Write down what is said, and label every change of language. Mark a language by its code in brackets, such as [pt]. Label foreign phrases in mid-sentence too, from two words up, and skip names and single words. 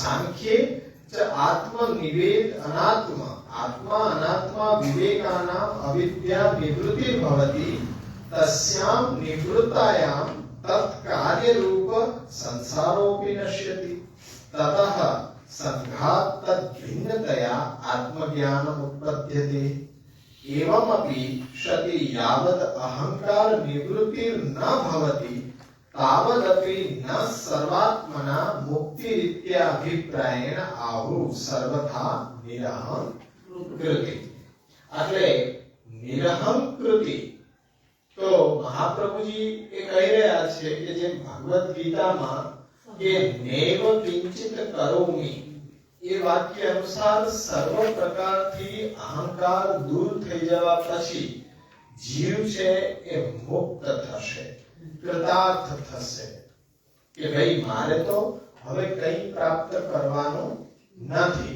[sa] सांख्ये आत्मनिवेद अनात्म आत्मा अनात्मा विवेकानाम अविद्या निवृत्ति भवति तस्याम निवृत्तायाम तत्कार्य रूप संसारोपी नश्यति ततः संघात तद्भिन्नतया आत्मज्ञानम उत्पद्यते एवमपि सति यावत् अहंकार निवृत्तिर् न भवति तावदपि न सर्वात्मना मुक्ति रीत्या अभिप्रायेण आहु सर्वथा निरहंकृति. [gu] એટલે નિરહંકૃતિ તો મહાપ્રભુજી એ કહી રહ્યા છે કે જે ભગવદ ગીતામાં કે [sa] नैव किंचित करोमि [gu] એ વાક્ય અનુસાર સર્વ પ્રકારથી અહંકાર દૂર થઈ જવા પછી જીવ છે એ મુક્ત થશે, કૃતાર્થ થશે કે ભાઈ મારે તો હવે કંઈ પ્રાપ્ત કરવાનું નથી.